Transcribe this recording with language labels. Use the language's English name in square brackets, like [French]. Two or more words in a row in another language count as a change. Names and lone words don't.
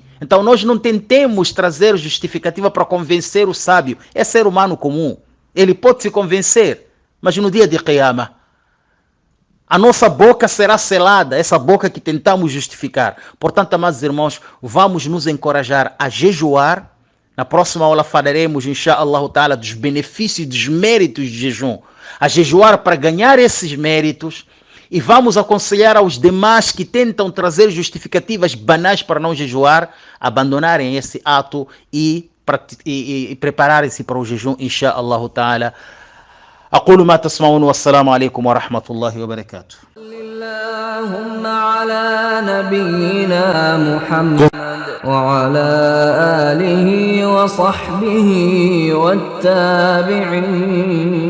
[Portuguese] Então nós não tentemos trazer justificativa para convencer o sábio. É ser humano comum. Ele pode se convencer, mas no dia de Qiyamah, a nossa boca será selada, essa boca que tentamos justificar. Portanto, amados irmãos, vamos nos encorajar a jejuar. Na próxima aula falaremos, [Arabic] إن شاء الله تعالى, [Portuguese] dos benefícios e dos méritos de jejum. A jejuar para ganhar esses méritos. E vamos aconselhar aos demais que tentam trazer justificativas banais para não jejuar, abandonarem esse ato e prepararem-se para o jejum, [Arabic] إن شاء الله تعالى. أقول ما تسمعون والسلام عليكم ورحمة الله وبركاته. اللهم على نبينا محمد وعلى آله وصحبه والتابعين